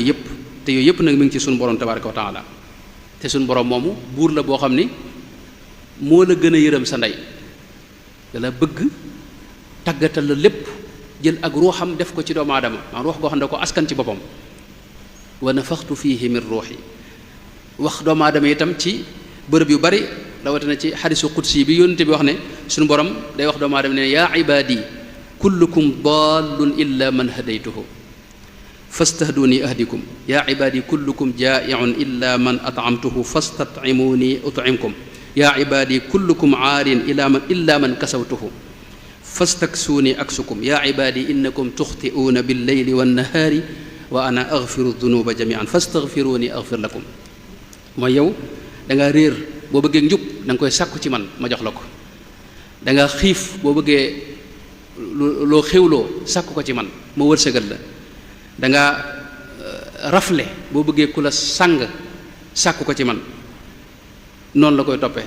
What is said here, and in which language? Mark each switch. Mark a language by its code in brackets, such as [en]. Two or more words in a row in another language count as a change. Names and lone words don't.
[wo] yëpp te yooyu yëpp nag mi ngi ci suñu borom [ar] تبارك وتعالى [wo] te suñu borom moomu buur la boo xam ni moo la gën a yërëm sa ndey dala bëgg tàggatal la lépp jël ak ruuxam def ko ci doomu aadama maanaam ruux goo xam ne da ko askan ci boppam [ar] ونفخت فيه من روحي [wo] wax doomu aadama itam ci bërëb yu bari rawatina ci [ar] حديث قدسي [wo] bi yónnte bi wax ne suñu borom day wax doomu aadama ne [ar] يا عبادي كلكم ضال إلا من هديته فاستهدوني أهدكم يا عبادي كلكم جائع إلا من أطعمته فاستطعموني أطعمكم يا عبادي كلكم عار إلا من كسوته فاستكسوني أكسكم يا عبادي إنكم تخطئون بالليل والنهار وأنا أغفر الذنوب جميعا فاستغفروني أغفر لكم. [wo] mooy yow da nga réer boo bëggee njub da nga koy sàkku ci man ma jox la ko. da nga xiif boo bëggee loo xewloo sàkku ko ci man ma wërsëgal la. da nga rafle boo bëggee ku la sàng sàkku ko ci man noonu la koy toppee.